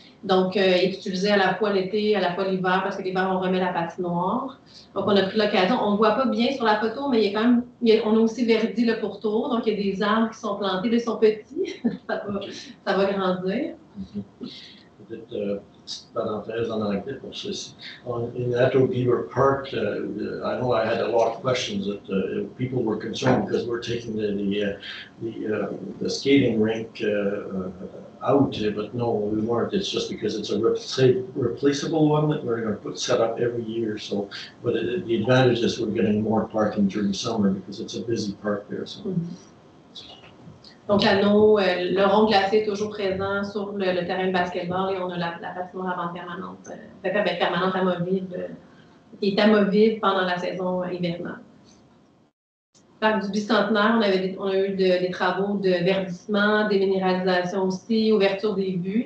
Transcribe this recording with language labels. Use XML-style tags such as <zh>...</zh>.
<fr>Donc, il est utilisé à la fois l'été, à la fois l'hiver, parce que l'hiver, on remet la patinoire. Donc, on a pris l'occasion. On ne voit pas bien sur la photo, mais il y a quand même, on a aussi verdi le pourtour. Donc, il y a des arbres qui sont plantés. Là, ils sont petits. ça va grandir. Peut-être petite parenthèse en anglais pour ceci.</fr> <en>In Atto-Beaver Park, I know I had a lot of questions that people were concerned because we're taking the skating rink out, but no, we weren't. It's just because it's a replaceable one that we're going to set up every year. So, but the advantage is we're getting more parking during summer because it's a busy park there. So.</en> <fr>Donc, le rond glacé est toujours présent sur le terrain de basketball et on a la patinoire avant permanente amovible, qui est amovible pendant la saison hivernale. Parc du Bicentenaire, on a eu des travaux de verdissement, déminéralisation aussi, ouverture des vues.</fr>